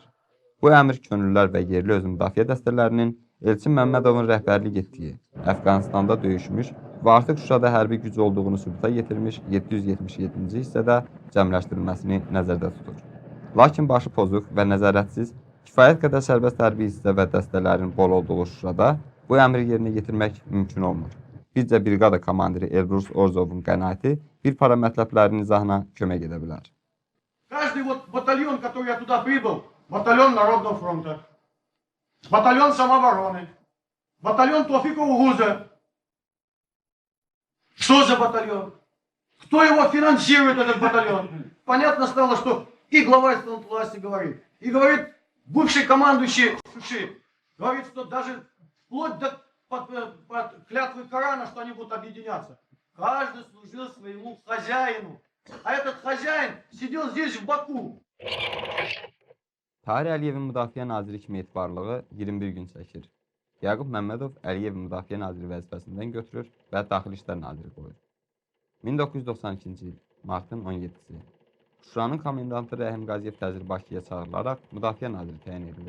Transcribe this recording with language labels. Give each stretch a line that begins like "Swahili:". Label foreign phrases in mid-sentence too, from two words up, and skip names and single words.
Azerbaijani: Bu əmr könüllülər və yerli özü müdafiə dəstələrinin Elçin Məmmədovun rəhbərlik etdiyi, Əfqanistanda döyüşmüş və artıq Şuşada hərbi güc olduğunu sübuta yetirmiş 777-ci hissədə cəmləşdirilməsini nəzərdə tutur. Lakin başı pozuq və nəzarətsiz, kifayət qədər sərbəst hərbi hissə və dəstələrin bol olduğu Şuşada bu əmri yerinə yetirmək mümkün olmur. Bizcə briqada komandiri Elbrus Orzovun qənaəti bir para mətləblərinin izahına kömək edə bilər.
Russian: Каждый вот батальон, который я туда прибыл, батальон Народного фронта, батальон самообороны, батальон Тофика Угуза. Что за батальон? Кто его финансирует, этот батальон? Понятно стало, что и глава исполнительной власти говорит, и говорит бывший командующий Шуши, говорит, что даже вплоть до под клятвы Корана, что они будут объединяться. Каждый служил своему хозяину. А этот хозяин сидел здесь, в Баку.
Azerbaijani: Tahir Əliyevin Müdafiə Naziri kimi etibarlığı 21 gün çəkir. Yaqub Məmmədov Əliyevi Müdafiə Naziri vəzifəsindən götürür və Daxili İşlər Naziri qoyur. 1992-ci il martın 17-si. Şuşanın komendantı Rəhim Qaziyev təcil Bakıya çağırılaraq Müdafiə Naziri təyin edilir.